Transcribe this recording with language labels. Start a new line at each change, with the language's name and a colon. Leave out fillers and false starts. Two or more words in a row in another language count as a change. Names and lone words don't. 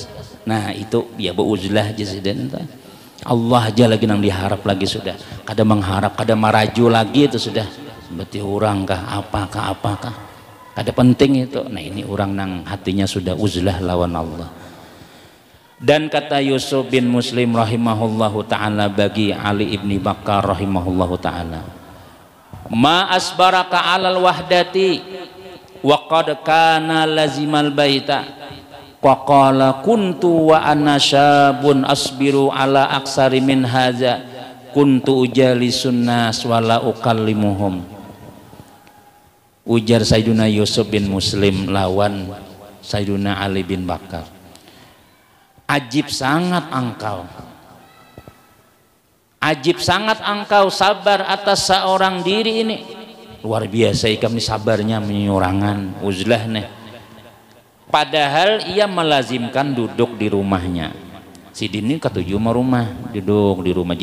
Banjar: Nah itu ya beuzlah jaziden, Allah aja lagi nang diharap lagi sudah, kada mengharap, kada maraju lagi itu sudah sambati orang kah, apakah kada penting itu. Nah ini orang nang hatinya sudah uzlah lawan Allah.
Indonesian: Dan kata
Arabic: Yusuf bin Muslim rahimahullahu ta'ala bagi Ali ibni Bakar rahimahullahu ta'ala, ما أصبرك على الوحدة وقد كان لازم البيت وقال كنت وأنا شاب أصبر على أكثر من هذا كنت أجالس الناس ولا أكلمهم.
Banjar: Ujar Sayyiduna Yusuf bin Muslim lawan Sayyiduna Ali bin Bakar, ajib sangat engkau sabar atas seorang diri ini. Luar biasa kami sabarnya menyurangan uzlah nih.
Indonesian: Padahal ia melazimkan duduk di rumahnya.
Banjar: Si Dini ketujuh rumah, duduk di rumah.